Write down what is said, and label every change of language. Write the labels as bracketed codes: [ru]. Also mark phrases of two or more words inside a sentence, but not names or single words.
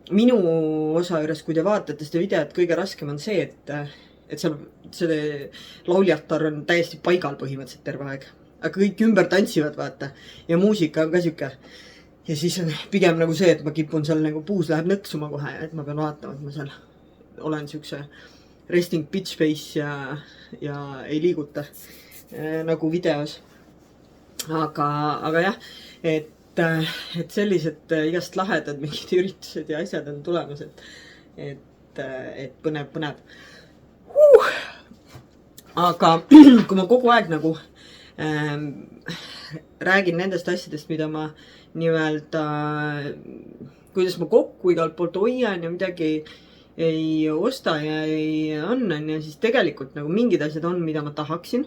[et] minu osa juures, kui te vaatate seda videot, kõige raskem on see, et seal see lauljatar on täiesti paigal põhimõtteliselt terve aeg. Aga kõik ümber tantsivad, vaata. Ja muusika on ka siuke. Ja siis on pigem nagu see, et ma kipun seal nagu puus läheb nõksuma kohe, et ma pean vaatama, et ma seal olen siukse [en] resting bitch face [et] ja ei liiguta nagu videos. Aga jah, et sellised igast lahedad mingid üritused ja asjad on tulemas, et põnev. Aga kui ma kogu aeg nagu räägin nendest asjadest, mida ma nii-öelda, kuidas ma kokku igalt poolt hoian ja midagi ei osta ja ei annan ja siis tegelikult nagu mingid asjad on, mida ma tahaksin.